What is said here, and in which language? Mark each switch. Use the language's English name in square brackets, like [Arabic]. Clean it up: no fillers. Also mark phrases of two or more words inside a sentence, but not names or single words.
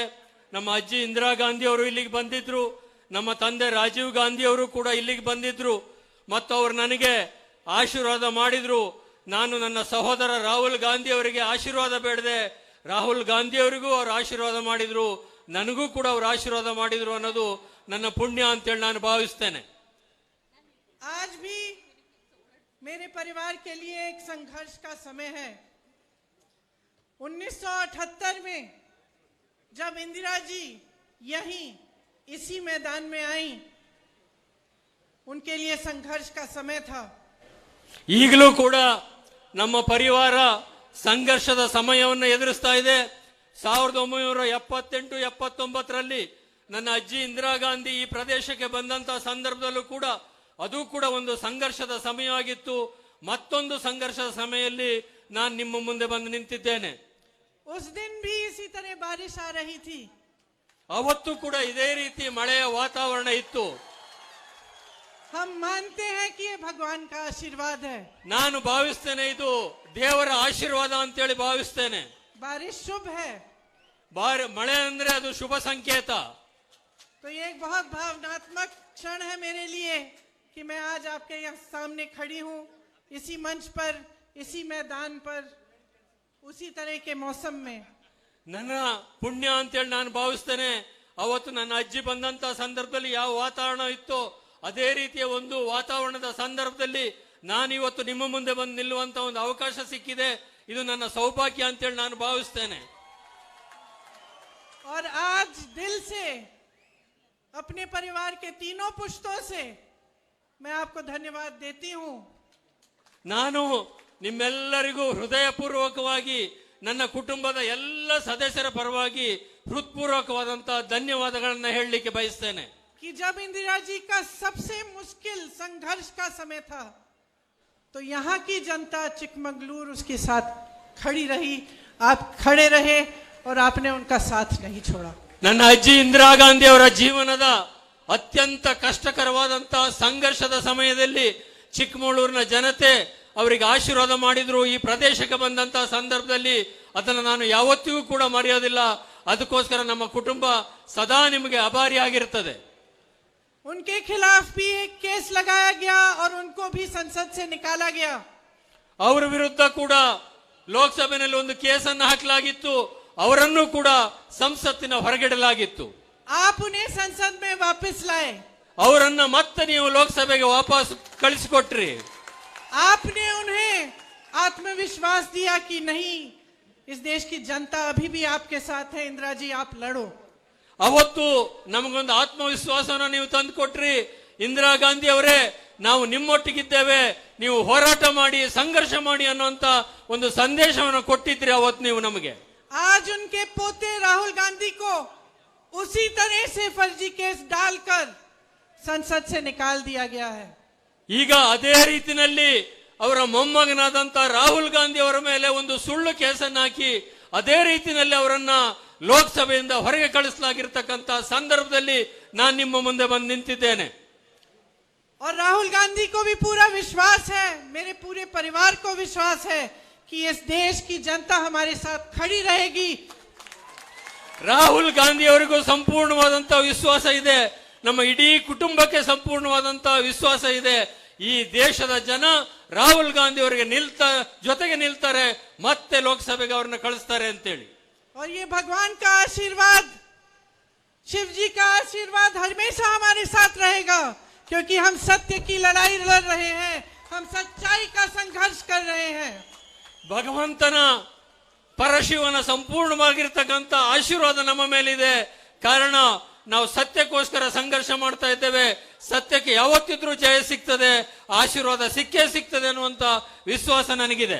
[Kannada] ನಮ್ಮ ಅಜ್ಜಿ ಇಂದಿರಾ ಗಾಂಧಿ ಅವರು ಇಲ್ಲಿಗೆ ಬಂದಿದ್ರು, ನಮ್ಮ ತಂದೆ ರಾಜೀವ್ ಗಾಂಧಿ ಅವರು ಕೂಡ ಇಲ್ಲಿಗೆ ಬಂದಿದ್ರು ಮತ್ತು ಅವರು ನನಗೆ ಆಶೀರ್ವಾದ ಮಾಡಿದ್ರು. ನಾನು ನನ್ನ ಸಹೋದರ ರಾಹುಲ್ ಗಾಂಧಿ ಅವರಿಗೆ ಆಶೀರ್ವಾದ ಬೇಡದೆ, ರಾಹುಲ್ ಗಾಂಧಿ ಅವರಿಗೂ ಅವರು ಆಶೀರ್ವಾದ ಮಾಡಿದ್ರು, ನನಗೂ ಕೂಡ ಅವರು ಆಶೀರ್ವಾದ ಮಾಡಿದ್ರು ಅನ್ನೋದು ನನ್ನ ಪುಣ್ಯ ಅಂತೇಳಿ ನಾನು ಭಾವಿಸ್ತೇನೆ. [Hindi] आज भी मेरे परिवार के लिए एक संघर्ष का समय है. 1978 में जब इंदिरा जी यहीं इसी मैदान में आई, उनके लिए संघर्ष का समय था. [Kannada] ಈಗಲೂ ಕೂಡ ನಮ್ಮ ಪರಿವಾರ ಸಂಘರ್ಷದ ಸಮಯವನ್ನು ಎದುರಿಸ್ತಾ ಇದೆ. 1978-79ರಲ್ಲಿ ನನ್ನ ಅಜ್ಜಿ ಇಂದಿರಾ ಗಾಂಧಿ ಈ ಪ್ರದೇಶಕ್ಕೆ ಬಂದಂತ ಸಂದರ್ಭದಲ್ಲೂ ಕೂಡ ಅದು ಕೂಡ ಒಂದು ಸಂಘರ್ಷದ ಸಮಯವಾಗಿತ್ತು. ಮತ್ತೊಂದು ಸಂಘರ್ಷದ ಸಮಯದಲ್ಲಿ ನಾನು ನಿಮ್ಮ ಮುಂದೆ ಬಂದು ನಿಂತಿದ್ದೇನೆ. [Hindi] उस दिन भी इसी तरह बारिश आ रही थी. [Kannada] ಅವತ್ತು ಕೂಡ ಇದೇ ರೀತಿ ಮಳೆಯ ವಾತಾವರಣ ಇತ್ತು. [Hindi] हम मानते हैं कि ये भगवान का आशीर्वाद है. [Kannada] ನಾನು ಭಾವಿಸ್ತೇನೆ ಇದು ದೇವರ ಆಶೀರ್ವಾದ ಅಂತೇಳಿ ಭಾವಿಸ್ತೇನೆ. [Hindi] बारिश शुभ है. [Kannada] ಮಳೆ ಅಂದ್ರೆ ಅದು ಶುಭ ಸಂಕೇತ. [Hindi] तो ये एक बहुत भावनात्मक क्षण है मेरे लिए कि मैं आज आपके यहाँ सामने खड़ी हूँ, इसी मंच पर, इसी मैदान पर, उसी तरह के मौसम में. [Kannada] ನನ್ನ ಪುಣ್ಯ ಅಂತೇಳಿ ನಾನು ಭಾವಿಸ್ತೇನೆ. ಅವತ್ತು ನನ್ನ ಅಜ್ಜಿ ಬಂದಂತ ಸಂದರ್ಭದಲ್ಲಿ ಯಾವ ವಾತಾವರಣ ಇತ್ತೋ ಅದೇ ರೀತಿಯ ಒಂದು ವಾತಾವರಣದ ಸಂದರ್ಭದಲ್ಲಿ ನಾನು ಇವತ್ತು ನಿಮ್ಮ ಮುಂದೆ ಬಂದು ನಿಲ್ಲುವಂತ ಒಂದು ಅವಕಾಶ ಸಿಕ್ಕಿದೆ. ಇದು ನನ್ನ ಸೌಭಾಗ್ಯ ಅಂತೇಳಿ ನಾನು ಭಾವಿಸ್ತೇನೆ. [Hindi] और आज दिल से अपने परिवार के तीनों पुश्तों से मैं आपको धन्यवाद देती हूँ। [Kannada] ನಾನು ನಿಮ್ಮೆಲ್ಲರಿಗೂ ಹೃದಯಪೂರ್ವಕವಾಗಿ ನನ್ನ ಕುಟುಂಬದ ಎಲ್ಲ ಸದಸ್ಯರ ಪರವಾಗಿ ಹೃತ್ಪೂರ್ವಕವಾದಂತಹ ಧನ್ಯವಾದಗಳನ್ನು ಹೇಳಲಿಕ್ಕೆ ಬಯಸ್ತೇನೆ। [Hindi] कि जब इंदिरा जी का सबसे मुश्किल संघर्ष का समय था तो यहाँ की जनता चिकमंगलूर उसके साथ खड़ी रही, आप खड़े रहे और आपने उनका साथ नहीं छोड़ा। [Kannada] ನನ್ನ ಅಜ್ಜಿ ಇಂದಿರಾ ಗಾಂಧಿ ಅವರ ಜೀವನದ ಅತ್ಯಂತ ಕಷ್ಟಕರವಾದಂತಹ ಸಂಘರ್ಷದ ಸಮಯದಲ್ಲಿ ಚಿಕ್ಕಮಗಳೂರಿನ ಜನತೆ ಅವರಿಗೆ ಆಶೀರ್ವಾದ ಮಾಡಿದ್ರು। ಈ ಪ್ರದೇಶಕ್ಕೆ ಬಂದಂತಹ ಸಂದರ್ಭದಲ್ಲಿ ಅದನ್ನು ನಾನು ಯಾವತ್ತಿಗೂ ಕೂಡ ಮರೆಯೋದಿಲ್ಲ। ಅದಕ್ಕೋಸ್ಕರ ನಮ್ಮ ಕುಟುಂಬ ಸದಾ ನಿಮಗೆ ಆಭಾರಿಯಾಗಿರುತ್ತದೆ। [Hindi] उनके खिलाफ भी एक केस लगाया गया और उनको भी संसद से निकाला गया। [Kannada] ಅವರ ವಿರುದ್ಧ ಕೂಡ ಲೋಕಸಭೆಯಲ್ಲಿ ಒಂದು ಕೇಸನ್ನು ಹಾಕಲಾಗಿತ್ತು, ಅವರನ್ನು ಕೂಡ ಸಂಸತ್ತಿನ ಹೊರಗಿಡಲಾಗಿತ್ತು। [Hindi] आप उन्हें संसद में वापस लाए, [Kannada] ಅವರನ್ನ ಮತ್ತೆ ನೀವು ಲೋಕಸಭೆಗೆ ವಾಪಸ್ ಕಳಿಸಿಕೊಟ್ರಿ। [Hindi] आपने उन्हें आत्मविश्वास दिया कि नहीं, इस देश की जनता अभी भी आपके साथ है, इंदिरा जी आप लड़ो। [Kannada] ಅವತ್ತು ನಮಗೊಂದು ಆತ್ಮವಿಶ್ವಾಸನ ನೀವು ತಂದು ಕೊಟ್ರಿ। ಇಂದಿರಾ ಗಾಂಧಿ ಅವರೇ, ನಾವು ನಿಮ್ಮೊಟ್ಟಿಗಿದ್ದೇವೆ, ನೀವು ಹೋರಾಟ ಮಾಡಿ ಸಂಘರ್ಷ ಮಾಡಿ ಅನ್ನುವಂತ ಒಂದು ಸಂದೇಶವನ್ನು ಕೊಟ್ಟಿದ್ರಿ ಅವತ್ತು ನೀವು ನಮಗೆ। [Hindi] आज उनके पोते राहुल गांधी को उसी तरह से फर्जी केस डालकर संसद से निकाल दिया गया है। [Kannada] ಈಗ ಅದೇ ರೀತಿಯಲ್ಲಿ ಅವರ ಮೊಮ್ಮಗನಾದಂತ ರಾಹುಲ್ ಗಾಂಧಿ ಅವರ ಮೇಲೆ ಒಂದು ಸುಳ್ಳು ಕೇಸನ್ನು ಹಾಕಿ ಅದೇ ರೀತಿಯಲ್ಲಿ ಅವರನ್ನ ಲೋಕಸಭೆಯಿಂದ ಹೊರಗೆ ಕಳಿಸಲಾಗಿರ್ತಕ್ಕಂಥ ಸಂದರ್ಭದಲ್ಲಿ ನಾನು ನಿಮ್ಮ ಮುಂದೆ ಬಂದು ನಿಂತಿದ್ದೇನೆ। [Hindi] और राहुल गांधी को भी पूरा विश्वास है, मेरे पूरे परिवार को विश्वास है कि इस देश की जनता हमारे साथ खड़ी रहेगी। [Kannada] ರಾಹುಲ್ ಗಾಂಧಿ ಅವರಿಗೂ ಸಂಪೂರ್ಣವಾದಂತಹ ವಿಶ್ವಾಸ ಇದೆ, ನಮ್ಮ ಇಡೀ ಕುಟುಂಬಕ್ಕೆ ಸಂಪೂರ್ಣವಾದಂತಹ ವಿಶ್ವಾಸ ಇದೆ। ಈ ದೇಶದ ಜನ ರಾಹುಲ್ ಗಾಂಧಿ ಅವರಿಗೆ ಜೊತೆಗೆ ನಿಲ್ತಾರೆ, ಮತ್ತೆ ಲೋಕಸಭೆಗೆ ಅವ್ರನ್ನ ಕಳಿಸ್ತಾರೆ ಅಂತೇಳಿ। [Hindi] और ये भगवान का आशीर्वाद, शिव जी का आशीर्वाद हमेशा हमारे साथ रहेगा, क्योंकि हम सत्य की लड़ाई लड़ रहे हैं, हम सच्चाई का संघर्ष कर रहे हैं। [Kannada] ಭಗವಂತನ ಪರಶಿವನ ಸಂಪೂರ್ಣವಾಗಿರ್ತಕ್ಕಂಥ ಆಶೀರ್ವಾದ ನಮ್ಮ ಮೇಲಿದೆ, ಕಾರಣ ನಾವು ಸತ್ಯಕ್ಕೋಸ್ಕರ ಸಂಘರ್ಷ ಮಾಡ್ತಾ ಇದ್ದೇವೆ। ಸತ್ಯಕ್ಕೆ ಯಾವತ್ತಿದ್ರೂ ಜಯ ಸಿಗ್ತದೆ, ಆಶೀರ್ವಾದ ಸಿಕ್ಕೇ ಸಿಗ್ತದೆ ಅನ್ನುವಂತ ವಿಶ್ವಾಸ ನನಗಿದೆ।